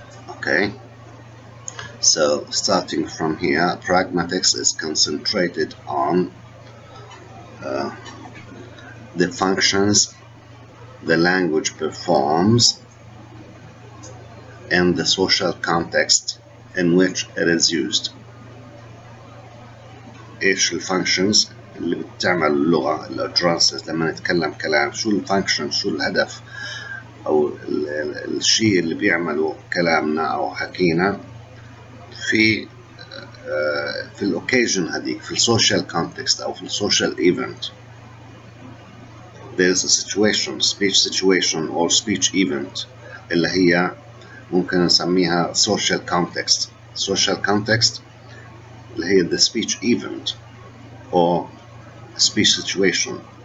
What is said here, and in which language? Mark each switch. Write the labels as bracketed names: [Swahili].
[English] Okay, so starting from here, pragmatics is concentrated on the functions the language performs in the social context in which it is used. [Arabic] إيش الفانكشنز اللي بتعمل اللغة الutterances لما نتكلم كلام، شو الفانكشن، شو الهدف أو الشيء اللي بيعمله كلامنا أو حكينا في الأوكيجن هذيك، في السوشيال كونتكست أو في السوشيال ايفنت. [English] There's a situation, speech situation or speech event [Arabic] اللي هي ممكن نسميها [English] social context. Social context [Arabic] اللي هي [English] the speech event or speech situation.